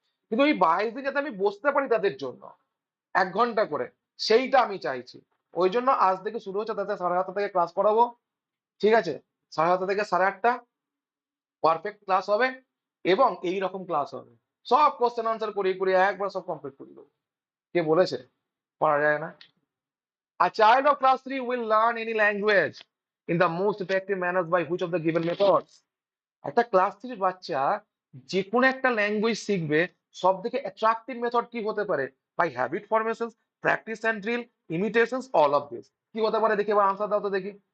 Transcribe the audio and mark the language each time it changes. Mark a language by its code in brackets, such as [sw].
[bn] কিন্তু ওই 22 দিন যাতে আমি বসতে পারি তাদের জন্য 1 ঘন্টা করে, সেইটা আমি চাইছি। ওই জন্য আজ থেকে শুরু হচ্ছে, তাদের 7:30 থেকে ক্লাস করাবো। ঠিক আছে, 7:30 থেকে 8:30 পারফেক্ট ক্লাস হবে, এবং এই রকম ক্লাস হবে, সব কোশ্চেন আনসার করিয়ে করিয়ে একবার সব কমপ্লিট করে দেবো। কে বলেছে করা যায় না? [en] A child of class 3 will learn any language in the most effective manners by which of the given methods? [bn] একটা ক্লাস 3 বাচ্চা যে কোনো একটা ল্যাঙ্গুয়েজ শিখবে, সব থেকে অ্যাট্রাকটিভ মেথড কি হতে পারে? [en] By habit formation, practice and drill, imitations, all of this. [bn] কি হতে পারে দেখি, এবার আনসার দাও তো দেখি।